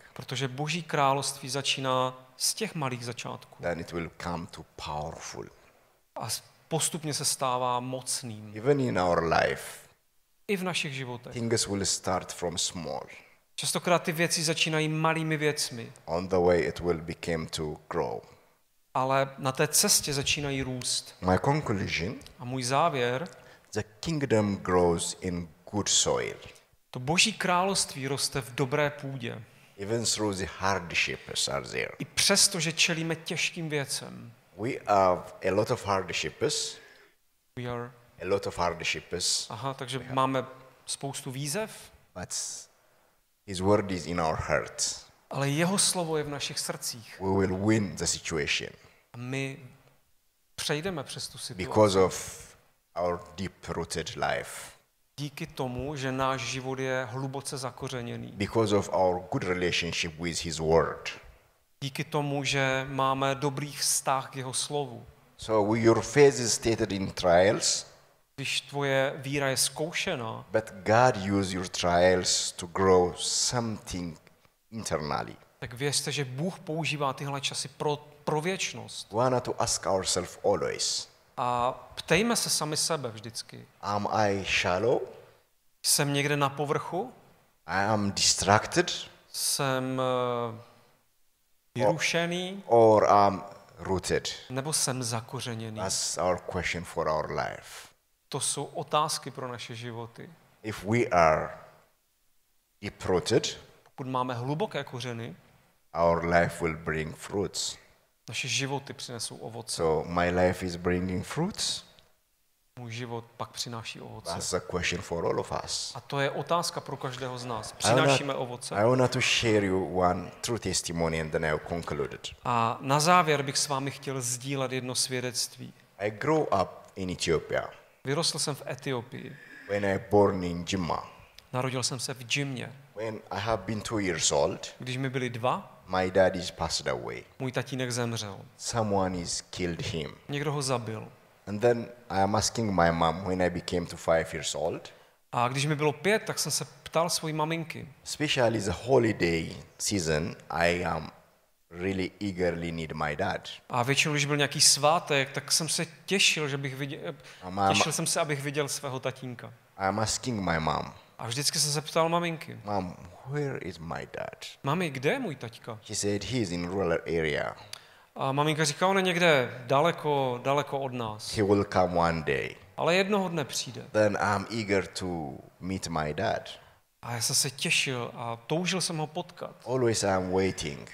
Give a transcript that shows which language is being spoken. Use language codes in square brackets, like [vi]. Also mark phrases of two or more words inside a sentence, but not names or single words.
[cs] protože Boží království začíná z těch malých začátků. [en] Then it will come to powerful. [cs] A postupně se stává mocným. [en] Even in our life, [cs] I v našich životech. [en] things will start from small. [cs] Častokrát ty věci začínají malými věcmi, [en] On the way it will become to grow. [cs] ale na té cestě začínají růst. [en] My conclusion, [cs] A můj závěr, [en] the kingdom grows in good soil. [cs] to Boží království roste v dobré půdě. [en] Even through the hardships are there. [cs] I přesto, že čelíme těžkým věcem. [en] We have a lot of hardships, [cs] Takže máme spoustu výzev, [en] but his word is in our hearts. [cs] ale jeho slovo je v našich srdcích. [en] We will win the situation [cs] A my přejdeme přes tu situaci. [en] because of our deep-rooted life, [cs] Díky tomu, že náš život je hluboce zakořeněný. [en] because of our good relationship with his word. [cs] Díky tomu, že máme dobrý vztah k jeho slovu. [en] So your faith is stated in trials, [cs] Když tvoje víra je zkoušena, [en] but God uses your trials to grow something internally. [cs] tak věřte, že Bůh používá tyhle časy pro věčnost. [en] We want to ask ourselves always, [cs] A ptejme se sami sebe vždycky. [en] am I shallow? [cs] Jsem někde na povrchu? [en] I am distracted? [cs] Jsem vyrušený? [en] Or am rooted? [cs] Nebo jsem zakořeněný? [en] That's our question for our life. [cs] To jsou otázky pro naše životy. [en] If we are deep-rooted, [cs] Pokud máme hluboké kořeny, [en] our life will bring fruits. [cs] naše životy přinesou ovoce. [en] So my life is bringing fruits? [cs] Můj život pak přináší ovoce. [en] That's a question for all of us. [cs] A to je otázka pro každého z nás. Přinášíme ovoce. [en] I want to share you one true testimony and then I will conclude. [cs] A na závěr bych s vámi chtěl sdílet jedno svědectví. [en] I grew up in Ethiopia [cs] Vyrostl jsem v Etiopii. [en] when I born in Jimma. [cs] Narodil jsem se v Džimě. [en] When I have been 2 years old, [cs] Když mi byli 2, [en] my dad is passed away. [cs] můj tatínek zemřel. [en] Someone is killed him. [cs] Někdo ho zabil. [en] And then I am asking my mom when I became to 5 years old, [cs] A když mi bylo 5, tak jsem se ptal svojí maminky. [en] especially the holiday season, I am really eagerly need my dad. [cs] A většinou, když byl nějaký svátek, tak jsem se těšil, že bych viděl, těšil jsem se, abych viděl svého tatínka. [en] I am asking my mom, [cs] A vždycky jsem se ptal maminky. [en] Mom, where is my dad? [cs] Mami, kde je můj taťka? [en] She said he is in rural area. [cs] A maminka říká, on je někde daleko, daleko od nás. [en] He will come one day. [cs] Ale jednoho dne přijde. [en] Then I'm eager to meet my dad. [cs] A já jsem se těšil a toužil jsem ho potkat. [en] Always I'm waiting.